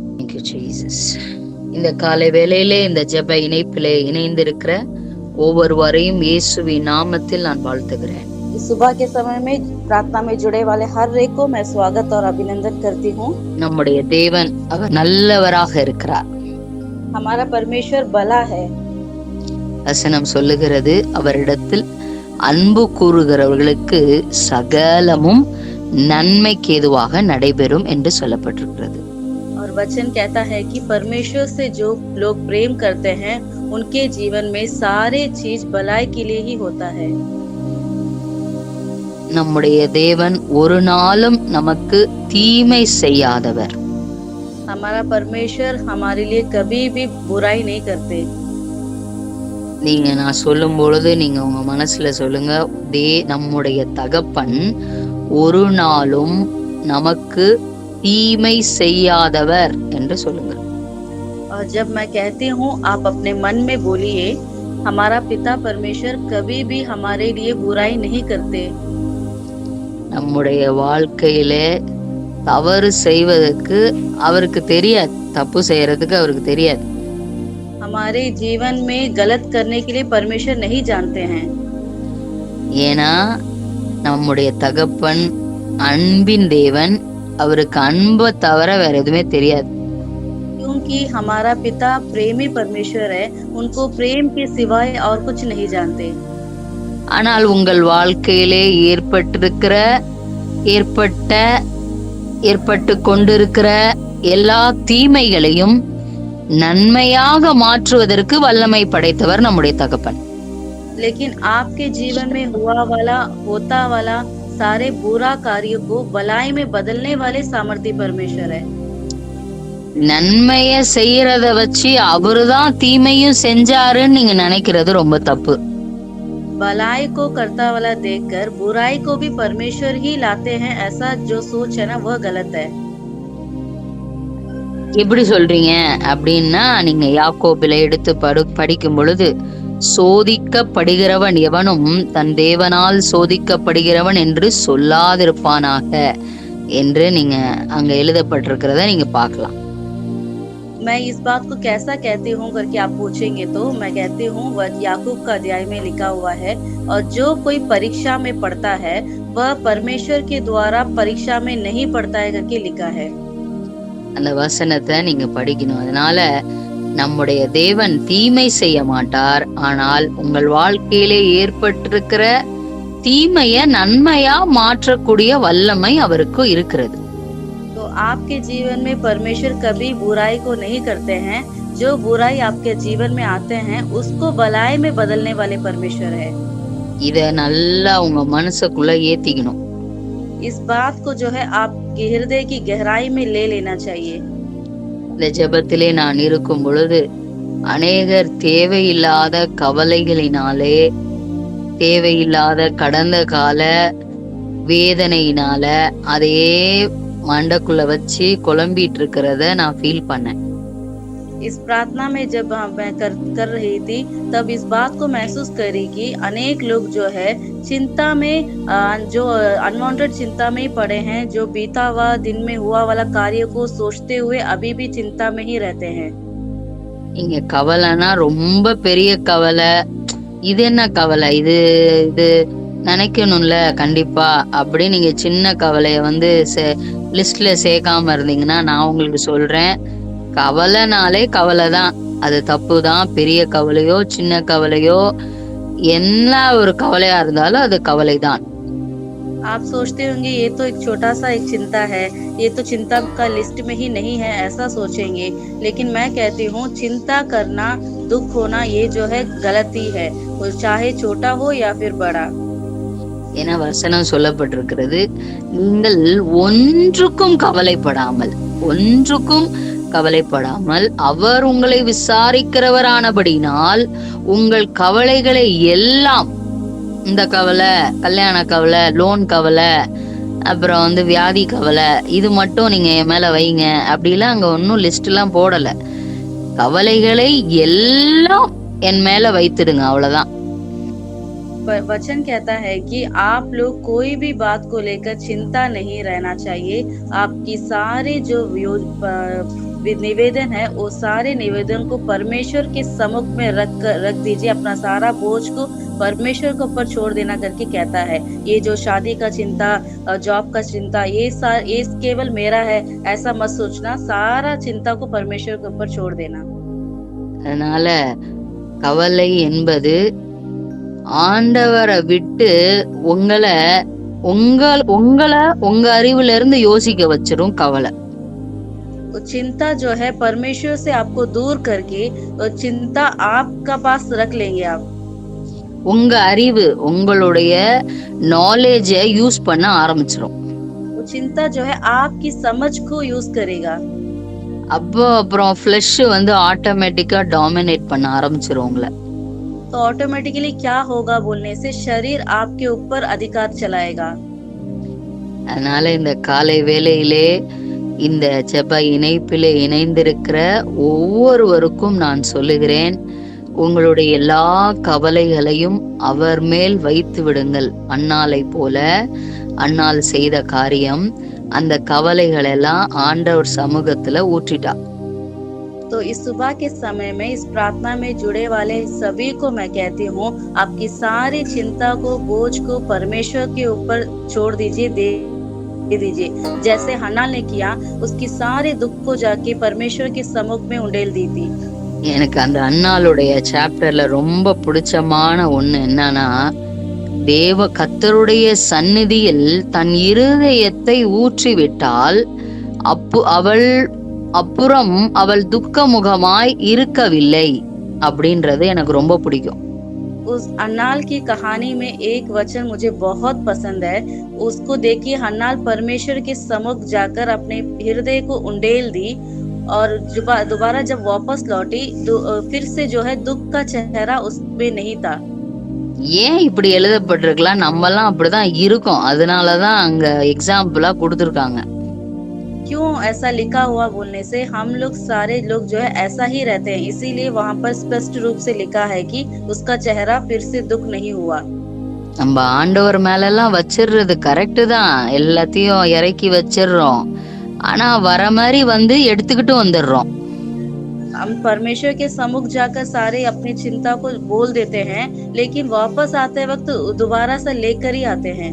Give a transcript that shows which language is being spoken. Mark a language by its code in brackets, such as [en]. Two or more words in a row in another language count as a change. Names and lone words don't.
[en] Thank you Jesus. [ta] இந்த காலை வேளையிலே இந்த ஜெப இணைப்பிலே இணைந்திருக்கிற ஒவ்வொருவரையும் இயேசுவின் நாமத்தில் நான் வாழ்த்துகிறேன். [hi] इस सुबह के समय में प्रार्थना में जुड़े वाले हर एक को मैं स्वागत और अभिनंदन करती हूँ। [ta] நம்முடைய தேவன் அவர் நல்லவராக இருக்கிறார். [hi] हमारा परमेश्वर भला है। [ta] வசனம் சொல்லுகிறது, அவரிடத்தில் அன்பு கூறுகிறவர்களுக்கு சகலமும் நன்மைக்கு ஏதுவாக நடைபெறும் என்று சொல்லப்பட்டிருக்கிறது. [hi] और वचन कहता है कि परमेश्वर से जो लोग प्रेम करते हैं उनके जीवन में सारे चीज भलाई के लिए ही होता है। [ta] நம்முடைய தேவன் ஒரு நாளும் நமக்கு தீமை செய்யாதவர். [hi] हमारा परमेश्वर हमारे लिए कभी भी बुराई नहीं करते। [ta] நீங்க நான் சொல்லும் பொழுது நீங்க உங்க மனசுல சொல்லுங்க, நம்முடைய தகப்பன் ஒரு நாளும் நமக்கு தீமை செய்யாதவர் என்று சொல்லுங்க. [hi] और जब मैं कहती हूँ आप अपने मन में बोलिए, हमारा पिता परमेश्वर कभी भी हमारे लिए बुराई नहीं करते। [ta] நம்முடைய வாழ்க்கையில தவறு செய்வதற்கு அவருக்கு தெரியாது, தப்பு செய்யறதுக்கு அவருக்கு தெரியாது. [hi] हमारे जीवन में गलत करने के लिए परमेश्वर नहीं जानते हैं। [ta] ஏன்னா நம்முடைய தகப்பன் அன்பின் தேவன், அவருக்கு அன்பை தவிர வேற எதுவுமே தெரியாது. [hi] क्योंकि हमारा पिता प्रेमी परमेश्वर है, उनको प्रेम के सिवाय और कुछ नहीं जानते। [ta] ஆனால் உங்கள் வாழ்க்கையிலே ஏற்பட்டு கொண்டிருக்கிற எல்லா தீமைகளையும் நன்மையாக மாற்றுவதற்கு வல்லமை படைத்தவர் நம்முடைய தகப்பன். [hi] लेकिन आपके जीवन में होता वाला सारे बुरा कार्यों को भलाई में बदलने वाले सामर्थ्य परमेश्वर है। [ta] நன்மைய செய்யறத வச்சு அவருதான் தீமையும் செஞ்சாருன்னு நீங்க நினைக்கிறது ரொம்ப தப்பு. [hi] भलाई को करता वाला देखकर बुराई को भी परमेश्वर ही लाते हैं, ऐसा जो सोच है ना वह गलत है। [ta] எப்படி சொல்றீங்க அப்படின்னா, நீங்க யாக்கோபில எடுத்து படிக்கும் பொழுது, சோதிக்கப்படுகிறவன் எவனும் தன் தேவனால் சோதிக்கப்படுகிறவன் என்று சொல்லாதிருப்பானாக என்று நீங்க அங்க எழுதப்பட்டிருக்கிறத நீங்க பார்க்கலாம். [hi] मैं इस बात को कैसा कहती हूँ करके आप पूछेंगे तो मैं कहती हूँ वह याकूब का अध्याय में लिखा हुआ है, और जो कोई परीक्षा में पढ़ता है वह परमेश्वर के द्वारा परीक्षा में नहीं पढ़ता है करके लिखा है। [ta] அந்த வசனத்தை நீங்க படிக்கணும். அதனால நம்முடைய தேவன் தீமை செய்ய மாட்டார், ஆனால் உங்கள் வாழ்க்கையிலே ஏற்பட்டிருக்கிற தீமைய நன்மையா மாற்றக்கூடிய வல்லமை அவருக்கு இருக்கிறது. [hi] तो आपके जीवन में परमेश्वर कभी बुराई को नहीं करते हैं, जो बुराई आपके जीवन में आते हैं उसको भलाई में बदलने वाले परमेश्वर है। [ta] இத நல்லா உங்க மனசுக்குள்ள ஏத்திக்கணும். [hi] इस बात को जो है आपके हृदय की गहराई में ले लेना चाहिए। [ta] இந்த ஜெபத்திலே நான் இருக்கும் பொழுது அநேகர் தேவையில்லாத கவலைகளினாலே, தேவையில்லாத கடந்த கால வேதனையினால அதையே மண்டக்குள்ள வச்சு குழம்பிட்டு இருக்கிறத நான் ஃபீல் பண்ணேன். [hi] इस प्रार्थना में जब मैं कर रही थी तब इस बात को महसूस करी कि अनेक लोग जो है चिंता में, जो अनवांटेड चिंता में ही पड़े हैं, जो बीता हुआ दिन में हुआ वाला कार्य को सोचते हुए अभी भी चिंता में ही रहते हैं। [ta] இங்க கவலைனா ரொம்ப பெரிய கவலை, இது என்ன கவலை, இது நினைக்கணும்ல கண்டிப்பா அப்படி நீங்க சின்ன கவலைய லிஸ்ட்ல சேர்க்காம இருந்தீங்கன்னா, நான் உங்களுக்கு சொல்றேன், கவலைனாலே கவலைதான், அது தப்பு தான். பெரிய கவலையோ சின்ன கவலையோ என்ன ஒரு கவலையா இருந்தாலும் அது கவலைதான். [hi] आप सोचते होंगे ये तो एक छोटा सा एक चिंता है, ये तो चिंता का लिस्ट में ही नहीं है, ऐसा सोचेंगे। लेकिन मैं कहती हूँ चिंता करना, दुख होना ये जो है गलती है, वो चाहे छोटा हो या फिर बड़ा। [ta] என வசனம் சொல்லப்பட்டிருக்கிறது, நீங்கள் ஒன்றுக்கும் கவலைப்படாமல் அவர் உங்களை விசாரிக்கிறவரானபடினால் உங்கள் கவலைகளை எல்லாம், இந்த கவலை, கல்யாண கவலை, லோன் கவலை, அப்புறம் வியாதி கவலை, இது மட்டும் நீங்க என் மேல வைங்க அப்படிலாம் அங்க ஒன்னும் லிஸ்ட் எல்லாம் போடல. கவலைகளை எல்லாம் என் மேல வைத்துடுங்க, அவ்வளவுதான். [hi] वचन कहता है कि आप लोग कोई भी बात को लेकर चिंता नहीं रहना चाहिए, आपकी सारे जो निवेदन है वो सारे निवेदन को परमेश्वर के सम्मुख में रख दीजिए। अपना सारा बोझ को परमेश्वर के ऊपर छोड़ देना करके कहता है। ये जो शादी का चिंता, जॉब का चिंता, ये केवल मेरा है ऐसा मत सोचना। सारा चिंता को परमेश्वर के ऊपर छोड़ देना। [ta] அதனால கவலை என்பது ஆண்டவரை விட்டு உங்களை உங்க அறிவுல இருந்து யோசிக்க வச்சிரும் கவலை. [hi] वो चिंता जो है परमेश्वर से आपको दूर करके वो चिंता आपका पास रख लेंगे आप। [ta] உங்க அறிவு உங்களுடைய நாலேஜ யூஸ் பண்ண ஆரம்பிச்சிரும். [hi] वो चिंता जो है आपकी समझ को यूज करेगा। [ta] அப்புறம் ஃப்ளஷ் வந்து ஆட்டோமேட்டிக்கா டாமினேட் பண்ண ஆரம்பிச்சிரும் உங்களை. [hi] तो ऑटोमेटिकली क्या होगा बोलने से शरीर आपके ऊपर अधिकार चलाएगा। [ta] அதனால இந்த காலை வேளையிலே இந்த ஜெப இணைப்பிலே இணைந்திருக்கிற ஒவ்வொருவருக்கும் நான் சொல்லுகிறேன், உங்களுடைய எல்லா கவலைகளையும் அவர் மேல் வைத்து விடுங்கள். அன்னாளை போல அன்னாள் செய்த காரியம், அந்த கவலைகள் எல்லாம் ஆண்டவர் சமூகத்துல ஊற்றிட்டா. [hi] तो इस सुबह के समय में इस प्रार्थना में जुड़े वाले सभी को मैं कहती हूँ, आपकी सारी चिंता को, बोझ को परमेश्वर के ऊपर छोड़ दीजिए, दे दीजिए। जैसे हन्ना ने किया, उसकी सारे दुख को जाके परमेश्वर के सम्मुख में उंडेल दी थी। [ta] எனக்கு அந்த அன்னாளுடைய சாப்டர்ல ரொம்ப பிடிச்சமான ஒண்ணு என்னன்னா, கர்த்தருடைய சந்நிதியில் தன் இருதயத்தை ஊற்றி விட்டால் அப்புறம் அவள் துக்கமுகமாய் இருக்கவில்லை அப்படின்றது எனக்கு ரொம்ப பிடிக்கும். [hi] उस अन्नाल की कहानी में एक वचन मुझे बहुत पसंद है। उसको देखिए, हन्नाल परमेश्वर के सम्मुख जाकर अपने हृदय को उंडेल दी और दोबारा जब वापस लौटी फिर से जो है दुख का चेहरा उसमें नहीं था। [ta] ஏன் இப்படி எழுதப்பட்டிருக்கலாம்? நம்ம எல்லாம் அப்படிதான் இருக்கோம், அதனாலதான் அங்க எக்ஸாம்பிளா கொடுத்திருக்காங்க. [hi] क्यों ऐसा लिखा हुआ बोलने से हम लोग सारे लोग जो है ऐसा ही रहते हैं, इसीलिए वहाँ पर स्पष्ट रूप से लिखा है कि उसका चेहरा फिर से दुख नहीं हुआ। [ta] நம்ம ஆண்டவர் மேல எல்லாம் வச்சிடுறது கரெக்ட் தான், எல்லாத்தையும் இறக்கி வச்சிடுறோம், ஆனா வர மாதிரி வந்து எடுத்துக்கிட்டு வந்துடுறோம். [hi] हम परमेश्वर के सम्मुख जाकर सारे अपनी चिंता को बोल देते हैं, लेकिन वापस आते वक्त दोबारा से लेकर ही आते हैं।